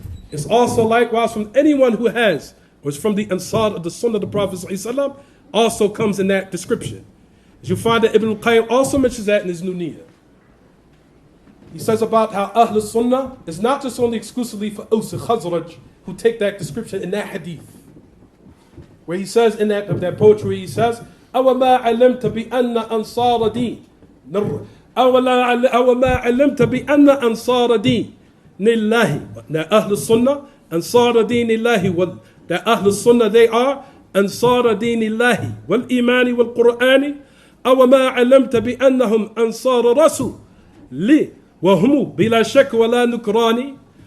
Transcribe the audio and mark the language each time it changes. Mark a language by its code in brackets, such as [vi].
[en] It's also likewise from anyone who has, or is from the Ansar of the Sunnah of the Prophet ﷺ, also comes in that description. As you find that Ibn al-Qayyim also mentions that in his Nuniyah. He says about how Ahl Sunnah is not just only exclusively for Aus and Khazraj who take that description in that hadith. Where he says in that poetry, he says, [ar] أَوَمَا عَلِمْتَ بِأَنَّ أَنصَارَ دِينِ أَوَمَا عَلِمْتَ بِأَنَّ أَنصَارَ دِينِ لِلَّهِ. [en] Now Ahl Sunnah, [ar] أنصار دين الله, [en] that Ahl Sunnah they are [ar] أنصار دين الله والإيمان والقرآن. أوما علمت بأنهم أنصار رسول لي وهم بلا شك ولا نكران.